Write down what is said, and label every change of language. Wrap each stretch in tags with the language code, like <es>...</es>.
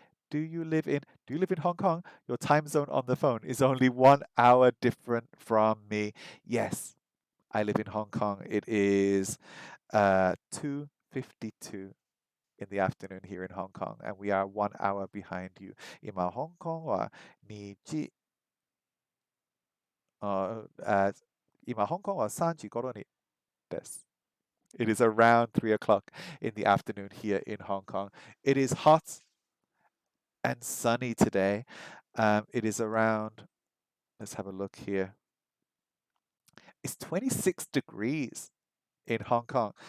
<en>Do you live in Hong Kong? Your time zone on the phone is only 1 hour different from me. Yes, I live in Hong Kong. It is 2:52 in the afternoon here in Hong Kong, and we are 1 hour behind you.</en> <ja>今、香港は2時、今、香港は3時頃にです。</ja> <en>It is around 3 o'clock in the afternoon here in Hong Kong. It is hot and sunny today. It is around, let's have a look here. It's 26 degrees in Hong Kong.</en>